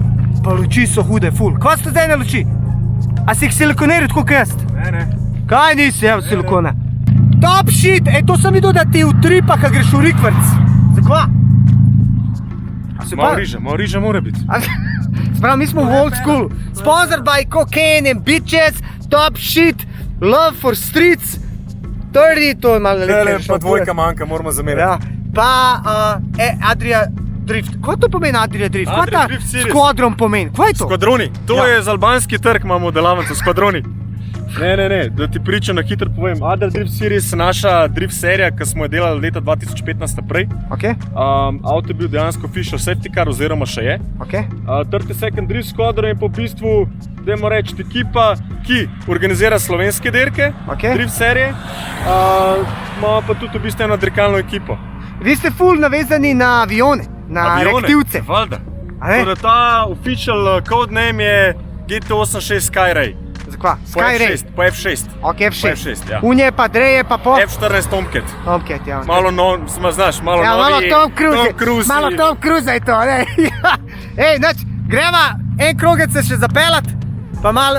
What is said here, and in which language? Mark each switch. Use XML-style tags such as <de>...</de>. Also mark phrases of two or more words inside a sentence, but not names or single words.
<sl>Pa luči so hude, ful. Kva so zdaj na luči? A si jih silikoniral tako kot jaz? Ne. Kaj nisi, evo silikona?</sl> <en>Top shit!</en> <sl>To sem videl, da ti utripa, kad greš v rikvrc. Zakva? Malo riža mora biti. Sprav, mi smo v</sl> <en>old school. Sponsored by cocaine and bitches, top shit, love for streets,</en> <sl>30, to je malo lepše. Pa dvojka manjka, moramo zameriti. Ja. Pa Adria Drift. Kaj to pomeni Adria Drift? Kaj Adria ta Drift Series. skvadron pomeni? Kaj je to? Skvadroni. To Ja. je za albanski trg, imamo delavnico, skvadroni. Ne, da ti pričam na hitro povem. Adria Drift Series je naša drift serija, ki smo jo delali leta 2015 naprej. Ok, Avto je bil dejansko</sl> <en>official safety car,</en> <sl>oziroma še je. ok. 30 Second Drift Squadron je pa v bistvu, dajmo reči, ekipa, ki organizira slovenske dirke, Ok. drift serije. Imamo pa tudi v bistvu eno dirkalno ekipo. Vi ste ful navezani na avione, na reaktivce. Valjda. A ne? Tako da ta</sl> <en>official code name</en> <sl>je GT86 Skyray. Zakva? Po Skyray. F6, po F6. Ok, F6. F6, ja. Unje pa dreje pa po... F14 Tomcat. Tomcat, ja. Malo nov, znaš, malo Ja, malo novi. Tom Cruise. Tom Cruise. Malo Tom Cruise je to, ne? Ej, znači, greva en krogec se še zapelat, pa malo...</sl>